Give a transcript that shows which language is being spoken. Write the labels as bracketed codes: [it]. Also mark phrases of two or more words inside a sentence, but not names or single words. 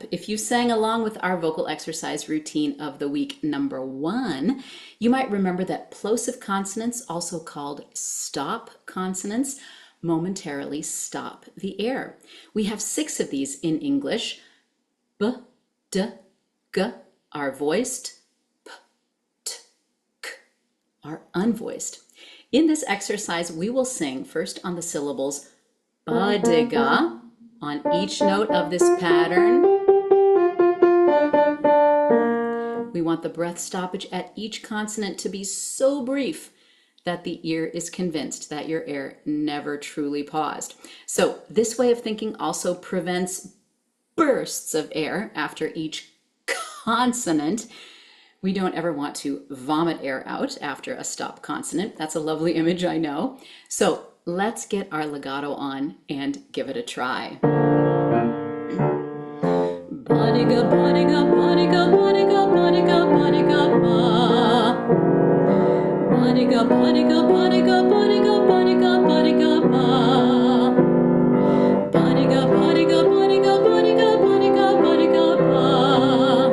[en] If you sang along with our vocal exercise routine of the week number 1, you might remember that plosive consonants, also called stop consonants, momentarily stop the air. We have 6 of these in English. B, D, G are voiced, P, T, K are unvoiced. In this exercise, we will sing first on the syllables ba-di-ga, on each note of this pattern. We want the breath stoppage at each consonant to be so brief that the ear is convinced that your air never truly paused. So this way of thinking also prevents bursts of air after each consonant. We don't ever want to vomit air out after a stop consonant. That's a lovely image, I know. So let's get our legato on and give it a try. Ba-di-ga, ba-di-ga, ba-di-ga, ba-di-ga, ba-di-ga, ba-di-ga, ba. Ba-di-ga, ba-di-ga, ba-di-ga, ba-di-ga, ba-di-ga, ba-di-ga, ba. Ba-di-ga, ba-di-ga, ba-di-ga, ba-di-ga, ba-di-ga, ba-di-ga, ba.